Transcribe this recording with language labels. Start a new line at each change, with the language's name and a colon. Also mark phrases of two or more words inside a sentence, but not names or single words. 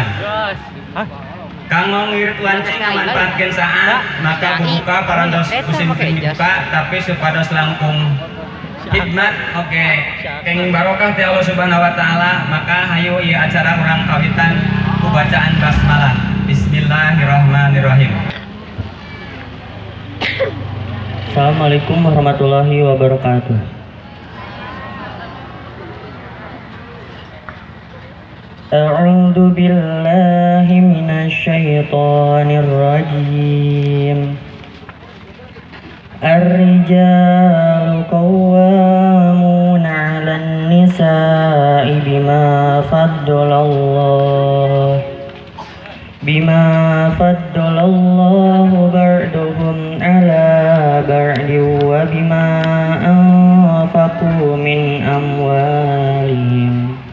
Sundanese: Kanggo ngirit wancing ngamanfaatkeun saat maka buka parantos kusim dibuka tapi supados langkung khidmat oke kenging barokah ti Allah
Arabic: سبحانه وتعالى
Sundanese: maka hayu ieu acara urang kawitan ku bacaan basmalah.
Arabic: بسم الله الرحمن الرحيم. السلام عليكم ورحمة الله وبركاته. أعوذ بالله من الشيطان الرجيم. الرجال قوامون على النساء بما فضل الله بعضهم على بعض وبما أنفقوا من أموالهم.